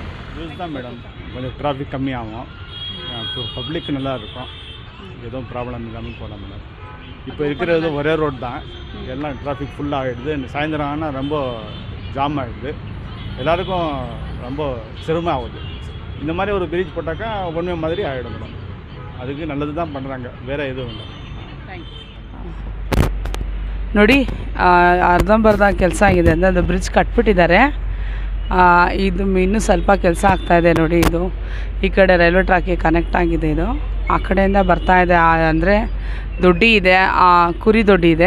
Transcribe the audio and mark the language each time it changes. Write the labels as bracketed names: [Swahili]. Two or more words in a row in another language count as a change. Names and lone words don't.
[Tamil] யூஸ் தான் மேடம், கொஞ்சம் டிராஃபிக் கம்மியாகும், பப்ளிக் நல்லா இருக்கும், எதுவும் ப்ராப்ளம் இல்லாமல் போகலாம் மேடம். இப்போ இருக்கிறது ஒரே ரோடு தான், எல்லாம் டிராஃபிக் ஃபுல்லாக ஆகிடுது. சாயந்தரம் ஆனால் ரொம்ப ஜாம் ஆகிடுது, எல்லாருக்கும் ரொம்ப சிரமம் ஆகுது. இந்த மாதிரி ஒரு பிரிட்ஜ் போட்டாக்கா ஒன்றுமே மாதிரி ஆகிடும் மேடம். அதுக்கு நல்லது தான் பண்ணுறாங்க, வேறு எதுவும் இல்லை. [Kannada] ನೋಡಿ ಅರ್ಧಂಬರ್ಧ ಕೆಲಸ ಆಗಿದೆ ಅಂದರೆ ಅದು ಬ್ರಿಡ್ಜ್ ಕಟ್ಬಿಟ್ಟಿದ್ದಾರೆ. ಇದು ಇನ್ನೂ ಸ್ವಲ್ಪ ಕೆಲಸ ಆಗ್ತಾಯಿದೆ ನೋಡಿ. ಇದು ಈ ಕಡೆ ರೈಲ್ವೆ ಟ್ರ್ಯಾಕಿಗೆ ಕನೆಕ್ಟ್ ಆಗಿದೆ. ಇದು ಆ ಕಡೆಯಿಂದ ಬರ್ತಾ ಇದೆ. ಅಂದರೆ ದೊಡ್ಡಿ ಇದೆ, ಕುರಿ ದೊಡ್ಡಿ ಇದೆ.